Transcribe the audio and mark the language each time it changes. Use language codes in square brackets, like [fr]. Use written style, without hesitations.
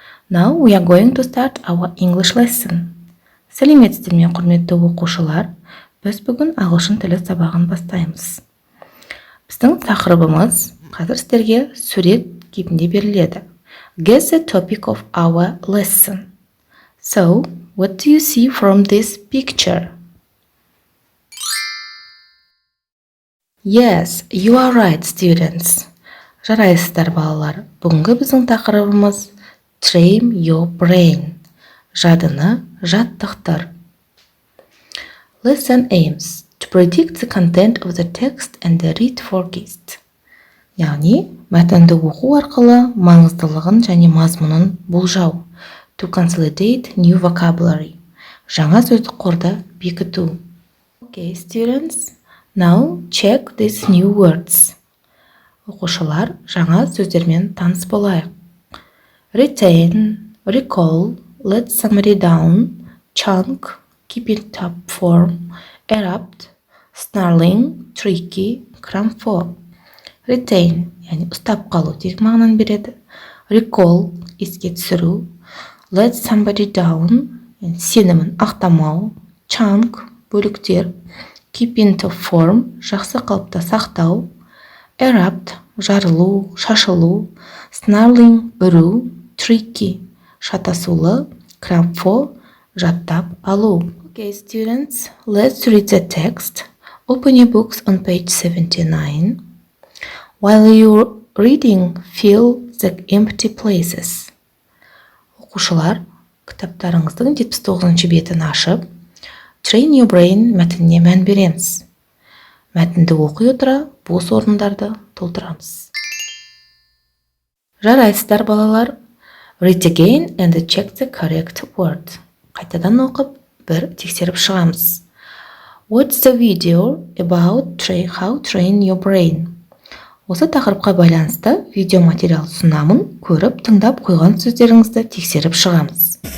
[en] Now we are going to start our English lesson. [kk] Сәлеметсіздер ме, құрметті оқушылар? Біз бүгін ағылшын тілі сабағын бастаймыз. Біздің тақырыбымыз қазір сіздерге сурет кейпінде беріледі. [en] Guess the topic of our lesson. So, what do you see from this picture? Yes, you are right, students. [kk] Жарайсыздар, балалар. Бүгінгі біздің тақырыбымыз Train your brain. Жадыны жаттықтыр. [en] Lesson aims to predict the content of the text and the read forecast. [kk] Яғни, мәтінді оқу арқылы маңыздылығын және мазмұнын болжау. [en] To consolidate new vocabulary. [kk] Жаңа сөздік қорды бекіту. [en] Okay, students. Now check these new words. [kk] Оқушылар, жаңа сөздермен таныс болайық. [en] Retain, recall, let somebody down, chunk, keep in top form, erupt, snarling, tricky, cram for. [kk] Retain, яғни ұстап қалу деген мағынаны береді. Recall, еске түсіру. [en] Let somebody down, [kk] сенімін ақтамау. [en] Chunk, [kk] бөліктер. [en] Keep in top form, [kk] жақсы қалыпта сақтау. Erupt, жарылу, шашылу. Snarling, үру. Tricky, шатасулы. [en] Cram for, [kk] жаттап алу. [en] Okay, students, let's read the text. Open your books on page 79. While you're reading, fill the empty places. [kk] Оқушылар, кітаптарыңыздың 79-шы бетін ашып, Train your brain мәтініне мән береміз. Мәтінді оқи отыра, бос орындарды толтырамыз. Жарайсыздар, балалар. [en] Read again and check the correct word. [kk] Қайтадан оқып, бір тексеріп шығамыз. [en] What's the video about how train your brain? [kk] Осы тақырыпқа байланысты видео материал ұсынамын, көріп, тыңдап қойған сөздеріңізді тексеріп шығамыз.